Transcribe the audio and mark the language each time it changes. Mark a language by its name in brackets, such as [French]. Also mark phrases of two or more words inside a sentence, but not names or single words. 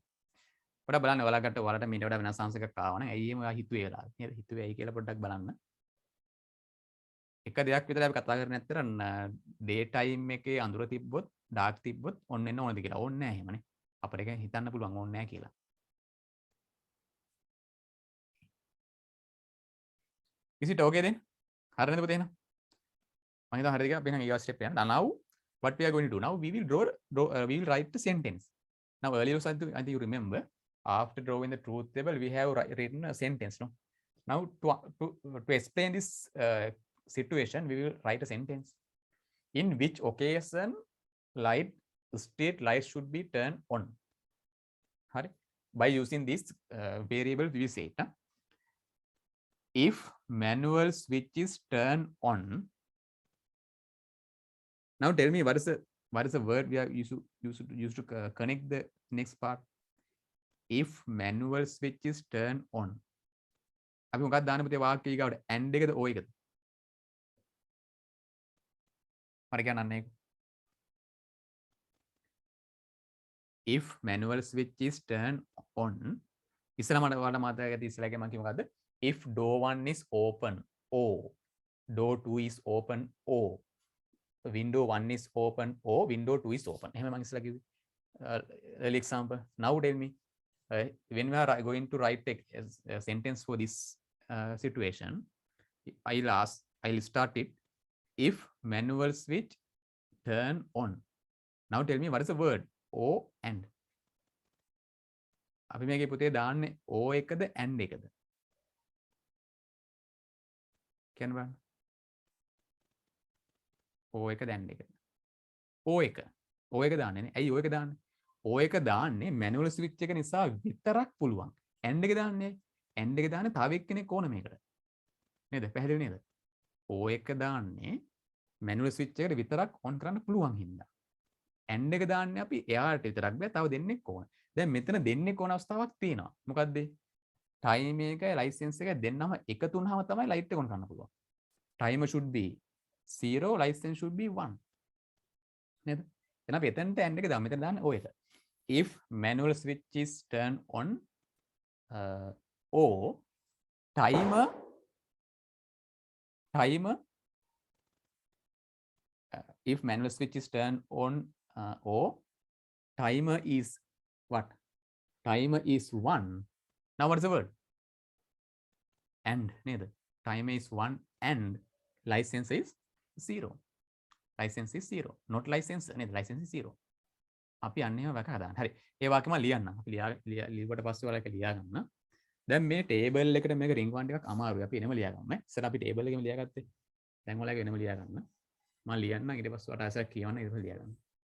[Sinhala] පොඩ්ඩක් බලන්න ඔයාලට මීට වඩා වෙනස් ආන්සර් එකක් ආවා නම් ඇයි එහෙම ඔයා හිතුවේ වෙලා නේද? හිතුවේ ඇයි කියලා පොඩ්ඩක් බලන්න. එක දෙයක් විතරයි අපි කතා කරන්නේ නැත්තර [English] day time [Sinhala] එකේ අඳුර තිබ්බොත් ඩාර්ක් තිබ්බොත් ඔන්න එන්න ඕනද කියලා. ඕනේ නැහැ එහෙමනේ. අපිට ඒක හිතන්න පුළුවන් ඕනේ නැහැ කියලා. [English] Is it okay then? [Sinhala] හරි නේද පුතේ එහෙනම්? මම හිතුවා හරිද කියලා අපි එහෙනම් ඊගා ස්ටෙප් යන්න. [English] Now what we are going to do now we will we will write the sentence. Now earlier I think you remember after drawing the truth table we have written a sentence no. Now to explain this situation we will write a sentence. In which occasion street light should be turned on. [Sinhala] Hari? [English] By using this variable we will say it. Huh? If manual switch is turned on. Now tell me what is the word we are used to connect the next part. If manual switch is turned on. [Sinhala] අපි මොකක්ද දාන්න පුතේ වාක්‍යය ඊගාවට and එකද o එකද? මට කියන්න ඒක. [English] If manual switch is turned on. [Sinhala] ඉස්සර මට ඔයාලට මතකයි ඇති ඉස්සරගේ මම කිව්ව මොකද්ද? [English] If door 1 is open O. Door 2 is open O. Window 1 is open O. Window 2 is open. [Sinhala] එහෙම මම ඉස්සර කිව්වේ. [English] Early example. Now tell me when we are going to write a sentence for this situation, I'll start it. If manual switch turn on. Now tell me what is the word? O and. [Sinhala] අපි මේකේ පුතේ දාන්නේ O එකද and එකද? කියන්න බලන්න. O එකද and එකද? O එක. O එක දාන්නේ නේ. ඇයි O එක දාන්නේ? O එක දාන්නේ [English] manual switch [Sinhala] එක නිසා විතරක් පුළුවන්. and එක දාන්නේ. and එක දාන්නේ තව එක්කෙනෙක් ඕන මේකට. නේද? පැහැදිලි නේද? O එක දාන්නේ [English] manual switch [Sinhala] එකට විතරක් on කරන්න පුළුවන් හින්දා. and එක දාන්නේ අපි එයාට විතරක් බෑ තව දෙන්නෙක් ඕන. දැන් මෙතන දෙන්නෙක් ඕන අවස්ථාවක් තියෙනවා. මොකද්ද? ටයිම් එකයි ලයිසන්ස් එකයි දෙන්නම එකතු වුනහම තමයි ලයිට් එක on කරන්න පුළුවන්. [English] timer should be 0 license should be 1. [Sinhala] නේද? එහෙනම් අපි එතනට and එක දාමු. මෙතන දාන්නේ O එක. [English] If manual switch is turned on O timer if manual switch is turned on O timer is what? Timer is 1. Now what is the word? And neda. Timer is 1 and license is 0. License is 0. Not license neda. License is 0. [Sinhala] අපි අන්න එහෙම වැක හදාන්න. හරි. ඒ වාක්‍යම ලියන්න. අපි ලියුවට පස්සේ ඔයාලා ඒක ලියා ගන්න. දැන් මේ ටේබල් එකට මේක රින් වන්න ටිකක් අමාරුයි. අපි එනම ලියා ගමු. ඉතින් අපි ටේබල් එකේම ලියාගත්තේ. දැන් ඔයාලා එනම ලියා ගන්න. මම ලියන්න ඊට පස්සේ ඔයාලට ආසක් කියවන්න ඊට පස්සේ ලියා ගන්න.